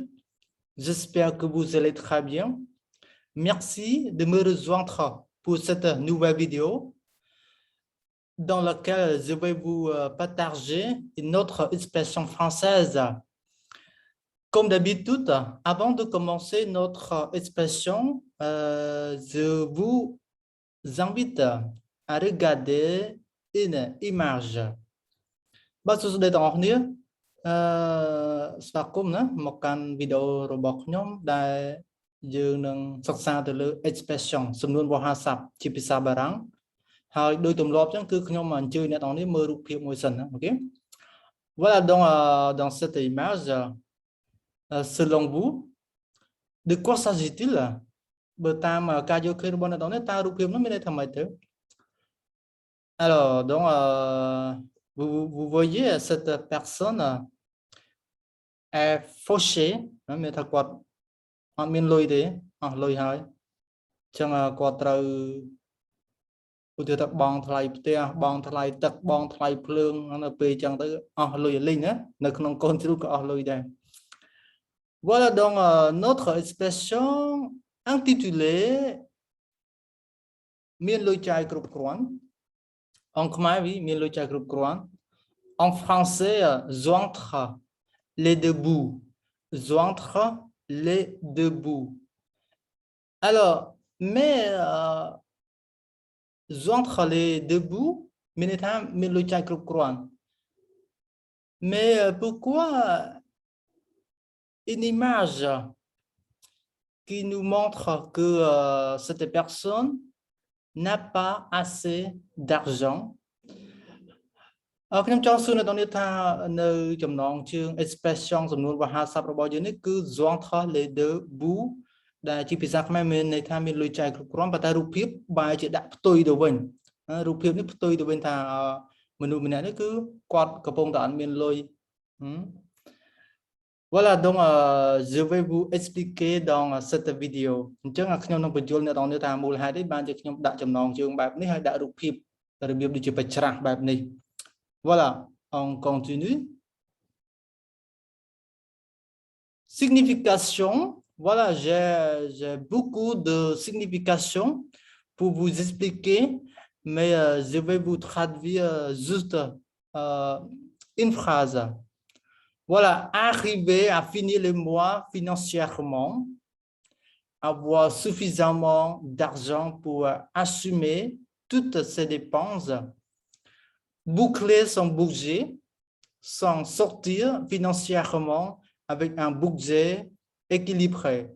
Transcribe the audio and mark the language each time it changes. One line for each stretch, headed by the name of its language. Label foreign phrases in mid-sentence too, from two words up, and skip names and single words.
French: J'espère que vous allez très bien. Merci de me rejoindre pour cette nouvelle vidéo dans laquelle je vais vous partager une autre expression française. Comme d'habitude, avant de commencer notre expression, je vous invite à regarder une image.
Khmer: បាទសួស្តីទាំងអស់គ្នាស្វាគមន៍ណាមកកាន់វីដេអូរបស់ខ្ញុំដែលយើងនឹងសិក្សាទៅលើ expression សំនួនវោហារស័ព្ទជាភាសាបារាំងហើយដោយទម្លាប់ចឹងគឺខ្ញុំអញ្ជើញអ្នកទាំងនេះមើលរូបភាពមួយសិនណាអូខេ
French: Voilà donc dans cette image selon vous de quoi s'agit-il
Khmer: បើតាមការយល់ឃើញរបស់អ្នកទាំងនេះតើរូបភាពនោះមានន័យថាម៉េចទៅ
French: Alors donc vous voyez cette personne est fauché
Khmer: មានថាគាត់អត់មានលុយទេអស់លុយហើយអញ្ចឹងគាត់ត្រូវឧទាហរណ៍ថាបងថ្លៃផ្ទះបងថ្លៃទឹកបងថ្លៃភ្លើងនៅពេលអញ្ចឹងទៅអស់លុយលីងណានៅក្នុងកូនជ្រូកក៏អស់លុយដែរ
French: Voilà donc notre expression intitulée
Khmer: មានលុយចាយគ្រប់គ្រាន់អង់ខ្មែរវាមានលុយចាយគ្រប់គ្រាន់
French: En français joindre les deux bouts joindre les deux bouts alors mais joindre les deux bouts
Khmer: មានន័យថាមានលុយចាយគ្រប់គ្រាន់
French: mais pourquoi une image qui nous montre que cette personne n'a pas assez d'argent
Khmer: ខ្ញុំចង់សួរនៅតនេះថានៅចំណងជើង expression សំនួនវោហារស័ព្ទរបស់យើងនេះគឺ
French: joindre les deux bouts
Khmer: ដែលជាភាសាខ្មែរមានន័យថាមានលុយចាយគ្រប់គ្រាន់ប៉ុន្តែរូបភាពបែរជាដាក់ផ្ទុយទៅវិញរូបភាពនេះផ្ទុយទៅវិញថាមនុស្សម្នាក់នេះគឺគាត់កំពុងតែអត់មានលុយ
French: Voilà donc je vais vous expliquer dans cette vidéo
Khmer: អញ្ចឹងខ្ញុំនឹងបញ្យល់អ្នកនរនេះថាមូលហេតុអីបានជាខ្ញុំដាក់ចំណងជើងបែបនេះហើយដាក់រូបភាពរបៀបដូចជាបច្ច្រាស់បែបនេះ
French: Voilà on continue signification voilà j'ai beaucoup de significations pour vous expliquer mais je vais vous traduire juste une phrase Voilà, arriver à finir le mois financièrement, avoir suffisamment d'argent pour assumer toutes ses dépenses, boucler son budget, s'en sortir financièrement avec un budget équilibré.